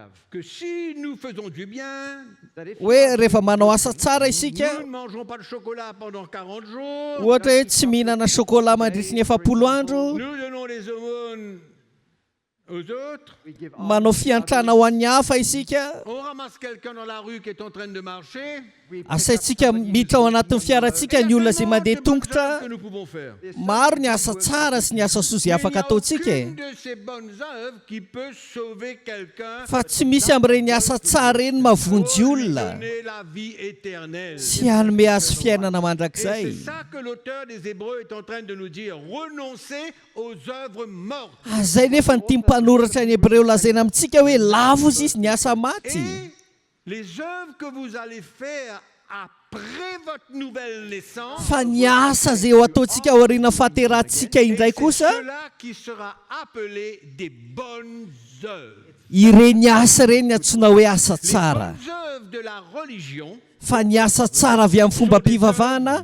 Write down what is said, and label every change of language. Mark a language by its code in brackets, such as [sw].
[fr] Que si nous faisons du bien, [mg] hoe rehefa manao asa tsara isika [fr] nous ne mangerons pas de chocolat pendant 40 jours, [mg] ohatra hoe tsy mihinana chocolat mandritry ny 70 andro [fr] nous donnons les aumônes aux autres, [mg] manao fiantrana ho an'ny hafa isika [fr] on ramasse quelqu'un dans la rue qui est en train de marcher, [mg] asaitsika miditra ao anatin'ny fiarantsika ny olona izay mandeha tongotra [fr] Que nous pouvons faire. [mg] maro ny asa tsara sy ny asa soa izay afaka ataontsika [fr] Aucune de ces bonnes œuvres qui peut sauver quelqu'un, [mg] fa tsy misy amin'ireny asa tsara reny mavonjy olona [fr] donner la vie éternelle. [mg] sy hanome azy fiainana [fr] Et [mg] mandrakizay. [fr] c'est ça que l'auteur des Hébreux est en train de nous dire. Renoncez aux œuvres mortes. [mg] Zay nefa ny tia mpanoratra ny Hébreo lazaina amintsika hoe lavo izy ny asa maty. [fr] Et les œuvres que vous allez faire après votre nouvelle naissance, [mg] Fa ny asa zay ho ataontsika ao aoriana fahaterahantsika indray [fr] c'est [mg] kosa, [fr] cela qui sera appelé des bonnes œuvres. [mg] ireny asa reny ny antsoina hoe asa [fr] Les [mg] tsara. [fr] bonnes œuvres de la religion [mg] Fa ny asa tsara avy amin'ny fomba mpivavahana